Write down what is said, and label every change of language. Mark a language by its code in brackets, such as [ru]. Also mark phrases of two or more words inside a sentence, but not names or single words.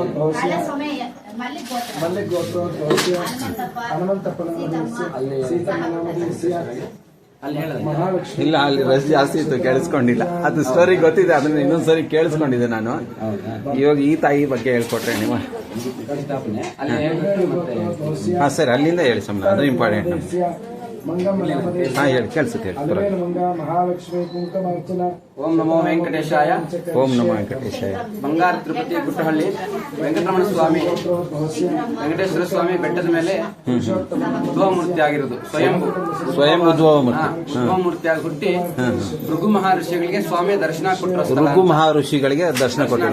[kn] ಇಲ್ಲ, ಅಲ್ಲಿ ರಶ್ ಜಾಸ್ತಿ ಇತ್ತು, ಕೇಳಿಸ್ಕೊಂಡಿಲ್ಲ. ಅದು ಸ್ಟೋರಿ ಗೊತ್ತಿದೆ, ಅದನ್ನ ಇನ್ನೊಂದ್ಸರಿ ಕೇಳಿಸ್ಕೊಂಡಿದ್ದೆ ನಾನು. ಇವಾಗ ಈ ತಾಯಿ ಬಗ್ಗೆ ಹೇಳ್ಕೊಟ್ರೆ ನೀವು. ಹಾ ಸರ್, ಅಲ್ಲಿಂದ ಹೇಳಿ ಸ್ವಾಮಿ, ಅದು ಇಂಪಾರ್ಟೆಂಟ್. ಹಾ ಹೇಳಿ ಕೇಳಿಸುತ್ತೆ ಹೇಳಿ ಅಲಮೇಲು ಮಂಗ ಮಹಾಲಕ್ಷ್ಮಿ ಕುಂಕುಮಾರ್ಚನ. [sa] ಓಂ ನಮೋ ವೆಂಕಟೇಶಾಯ. ಓಂ ನಮೋ ವೆಂಕಟೇಶಾಯ. [kn] ಬಂಗಾರ ತಿರುಪತಿ ಗುಟ್ಟಹಳ್ಳಿ ವೆಂಕಟರಮಣ ಸ್ವಾಮಿ ವೆಂಕಟೇಶ್ವರ ಸ್ವಾಮಿ ಬೆಟ್ಟದ ಮೇಲೆ ಉದ್ಭವ ಮೂರ್ತಿ ಆಗಿರೋದು. ಸ್ವಯಂ ಉದ್ಭವ ಮೂರ್ತಿ. ಉದ್ಭವ ಮೂರ್ತಿಯಾಗಿ ಹುಟ್ಟಿ ಭೃಗು ಮಹರ್ಷಿಗಳಿಗೆ ಸ್ವಾಮಿ ದರ್ಶನ ಕೊಟ್ಟರು. ಭೃಗು ಮಹರ್ಷಿಗಳಿಗೆ ದರ್ಶನ ಕೊಟ್ಟಿರೋದು.